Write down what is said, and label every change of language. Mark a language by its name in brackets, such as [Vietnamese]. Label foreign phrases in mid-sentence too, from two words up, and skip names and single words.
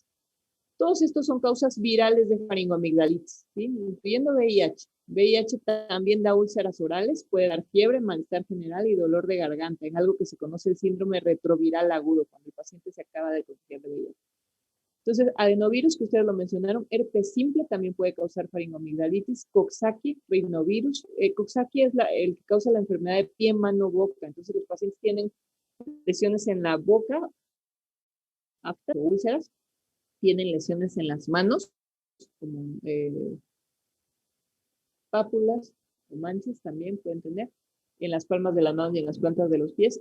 [Spanish] Todos estos son causas virales de faringoamigdalitis, ¿sí? Incluyendo VIH. VIH también da úlceras orales, puede dar fiebre, malestar general y dolor de garganta, en algo que se conoce el síndrome retroviral agudo, cuando el paciente se acaba de contagiar de VIH. Entonces, adenovirus, que ustedes lo mencionaron, herpes simple también puede causar faringoamigdalitis, Coxsackie, rinovirus. Coxsackie es el que causa la enfermedad de pie, mano, boca. Entonces, los pacientes tienen lesiones en la boca, úlceras, tienen lesiones en las manos, como pápulas o manchas también pueden tener, en las palmas de las manos y en las plantas de los pies.